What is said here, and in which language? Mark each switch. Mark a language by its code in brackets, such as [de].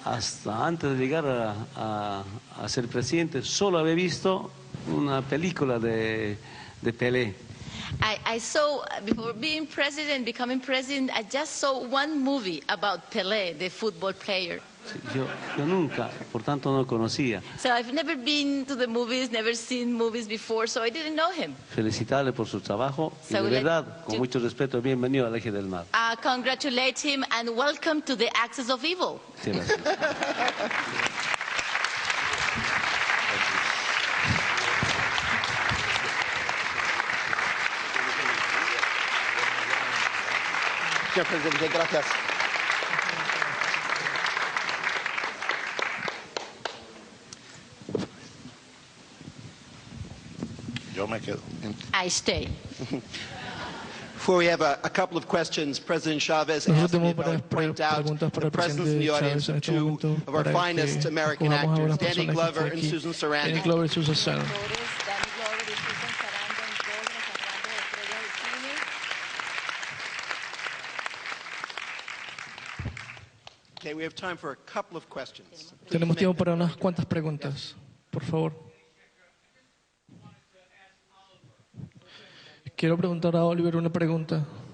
[es] Hasta antes de llegar a ser presidente, solo había visto una película de Pelé. [en] I saw, before being president, becoming president, I just saw one movie about Pelé, the football player. [es] Yo nunca, por tanto no conocía. [en] So I've never been to the movies, never seen movies before, so I didn't know him. [es] Felicitarle por su trabajo y de verdad, con mucho respeto, bienvenido al Eje del Mar. [en] Congratulate him and welcome to the Axis of Evil. [es] Sí, gracias. Señor presidente, gracias. Yo me quedo. [en] I stay. Before we have a couple of questions, President Chavez asked me if I would point out the presence in the audience of two of our finest American actors, Danny Glover and Susan Sarandon. [es] Danny Glover y Susan Sarandon. [en] Okay, we have time for a couple of questions. [es] Tenemos tiempo para unas cuantas preguntas, por favor. Quiero preguntar a Oliver una pregunta.